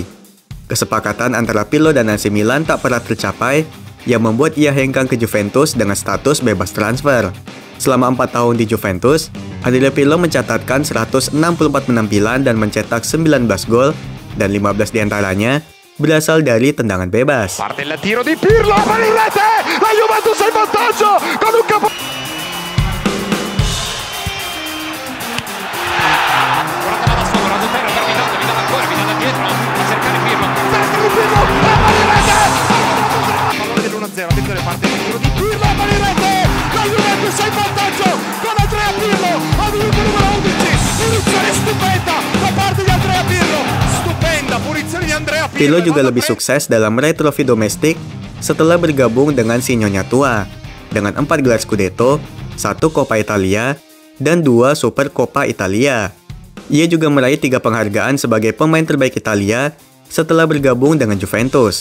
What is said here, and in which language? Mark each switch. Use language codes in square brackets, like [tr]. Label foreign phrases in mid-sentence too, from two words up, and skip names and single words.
[id] Kesepakatan antara Pirlo dan AC Milan tak pernah tercapai, yang membuat ia hengkang ke Juventus dengan status bebas transfer. Selama 4 tahun di Juventus, Andrea Pirlo mencatatkan 164 penampilan dan mencetak 19 gol, dan 15 diantaranya berasal dari tendangan bebas. [it] Parte il tiro di Pirlo, per il rete, la Juventus è in vantaggio con un capo. Attenzione, parte il tiro di Pirlo, per il rete, la Juventus è in vantaggio con Andrea Pirlo, al minuto numero 11, punizione stupenda da parte di Andrea Pirlo, stupenda punizione di Andrea Pirlo. [id] Pirlo juga lebih sukses dalam meraih trofi domestik setelah bergabung dengan si Nyonya Tua, dengan 4 gelar Scudetto, 1 Coppa Italia, dan 2 Super Coppa Italia. Ia juga meraih 3 penghargaan sebagai pemain terbaik Italia setelah bergabung dengan Juventus.